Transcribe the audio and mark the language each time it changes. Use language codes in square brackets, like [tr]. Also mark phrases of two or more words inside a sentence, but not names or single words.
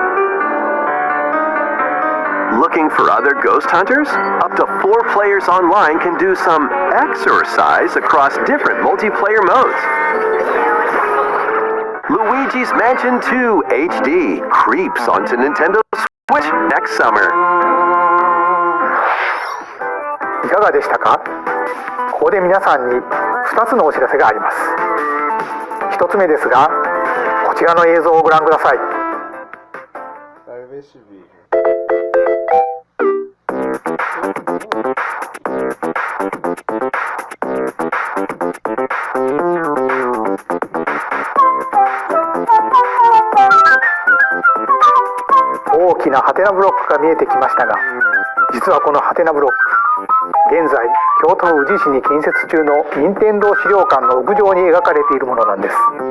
[en] Looking for other ghost hunters? Up to 4 players online can do some exercise across different multiplayer modes. Luigi's Mansion 2 HD creeps onto Nintendo Switch next summer. [ja] いかがでしたか？ここで皆さんに2つのお知らせがあります。1つ目ですが、こちらの映像をご覧ください。 [pt] Vai ver esse vídeo. [ja] 大きなハテナブロックが見えてきましたが、実はこのハテナブロック、現在京都府宇治市に建設中の任天堂資料館の屋上に描かれているものなんです。